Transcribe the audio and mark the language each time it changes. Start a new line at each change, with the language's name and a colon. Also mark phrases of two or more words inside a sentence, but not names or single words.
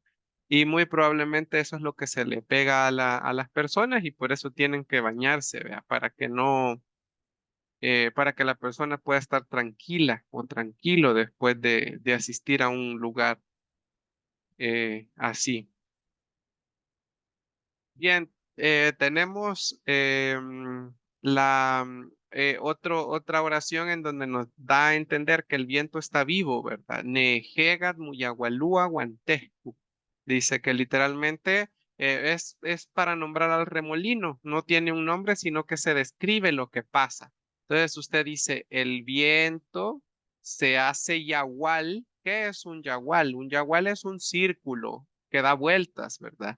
Spanish: Y muy probablemente eso es lo que se le pega a las personas y por eso tienen que bañarse, vea, para que no, para que la persona pueda estar tranquila o tranquilo después de asistir a un lugar así. Bien, tenemos otra oración en donde nos da a entender que el viento está vivo, ¿verdad?
Pipil: Nejegat muyagualúa guantejcu.
Spanish: Dice que literalmente es para nombrar al remolino. No tiene un nombre, sino que se describe lo que pasa. Entonces usted dice, el viento se hace yagual. ¿Qué es un yagual? Un yagual es un círculo que da vueltas, ¿verdad?